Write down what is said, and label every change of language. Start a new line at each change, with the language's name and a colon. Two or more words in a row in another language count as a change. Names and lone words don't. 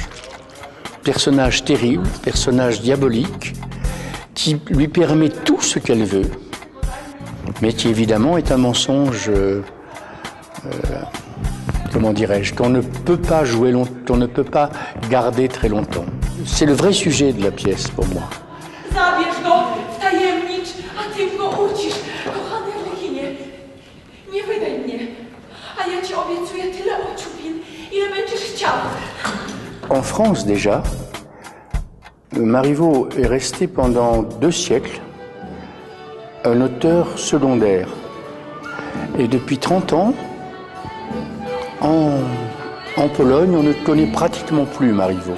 French: Personnage terrible, personnage diabolique, qui lui permet tout ce qu'elle veut, mais qui évidemment est un mensonge, comment dirais-je, qu'on ne peut pas jouer qu'on ne peut pas garder très longtemps. C'est le vrai sujet de la pièce pour moi.
Polish: Zabierz go, wtajemnicz, a ty go ucisz. Kochany Arlekinie, nie wydaj mnie, a ja ci obiecuję tyle ociupin, ile będziesz chciał.
French: En France déjà, Marivaux est resté pendant 2 siècles un auteur secondaire. Et depuis 30 ans, en Pologne, on ne connaît pratiquement plus Marivaux.